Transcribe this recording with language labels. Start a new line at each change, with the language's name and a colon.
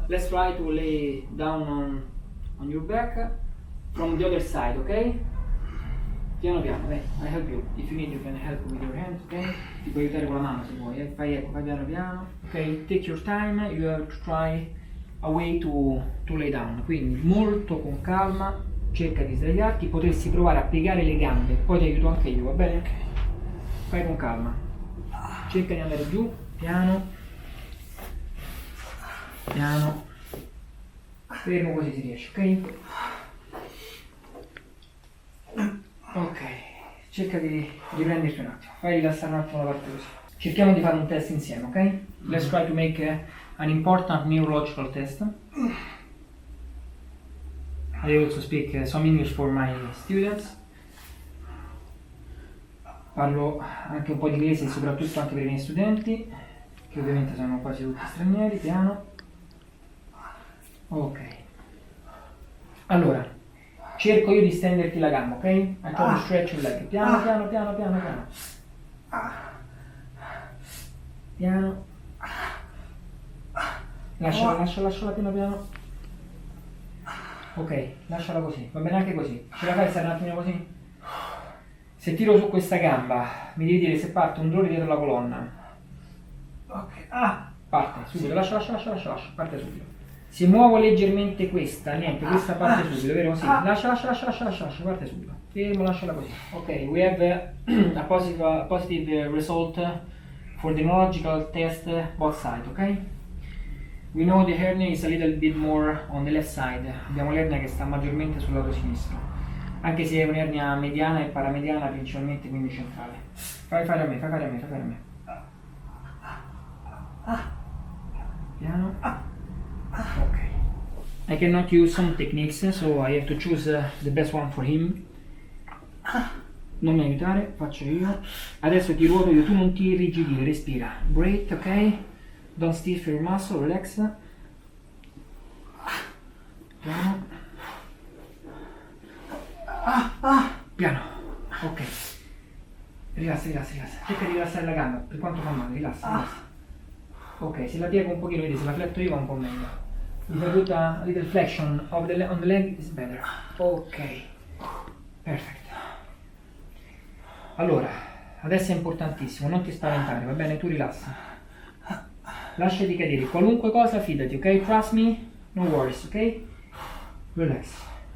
English: Let's try to lay down on your back from the other side, ok?
Italian: Piano piano, dai,
English: I help you. If you need you can help with your hands, ok?
Italian: Ti puoi aiutare con la mano se vuoi, fai piano piano.
English: Ok, take your time, you have to try a way to lay down.
Italian: Quindi molto con calma, cerca di sdraiarti, potresti provare a piegare le gambe, poi ti aiuto anche io, va bene? Ok. Fai con calma. Cerca di andare giù, piano. Piano. Fermo così si riesce, ok? Ok, cerca di riprenderti un attimo, fai rilassare un attimo la parte così. Cerchiamo di fare un test insieme, ok?
English: Let's try to make an important neurological test. I also speak some English for my students.
Italian: Parlo anche un po' di inglese, soprattutto anche per i miei studenti, che ovviamente sono quasi tutti stranieri, piano. Ok. Allora, cerco io di stenderti la gamba, ok?
English: I try to stretch your leg.
Italian: Piano, piano, piano, piano, piano. Piano. Lasciala piano piano. Ok, lasciala così. Va bene anche così. Ce la fai stare un attimo così? Se tiro su questa gamba, mi devi dire se parte un dolore dietro la colonna. Ok. Parte, subito. Lascia. Parte subito. Se muovo leggermente questa, niente, questa parte subito, vero? Sì, lascia, parte subito. Fermo, lasciala così.
English: Ok, we have a positive result for the neurological test both sides, ok? We know the hernia is a little bit more on the left side.
Italian: Abbiamo l'ernia che sta maggiormente sul lato sinistro. Anche se è un'ernia mediana e paramediana principalmente, quindi centrale. Fai fare a me. Piano. Ok.
English: I cannot use some techniques, so I have to choose the best one for him.
Italian: Non mi aiutare, faccio io. Adesso ti ruoto io, tu non ti irrigidire, respira.
English: Breathe, ok? Don't stiff your muscle, relax.
Italian: Piano. Piano. Ok. Rilassa. Cerca di rilassare la gamba, per quanto fa male, rilassa. Ok, se la piego un pochino, vedi, se la fletto io va un po' meglio.
English: If I put a little flexion on the leg is better.
Italian: Ok. Perfetto. Allora, adesso è importantissimo, non ti spaventare, va bene? Tu rilassa. Lasciati cadere, qualunque cosa fidati, ok?
English: Trust me, no worries, ok? Relax.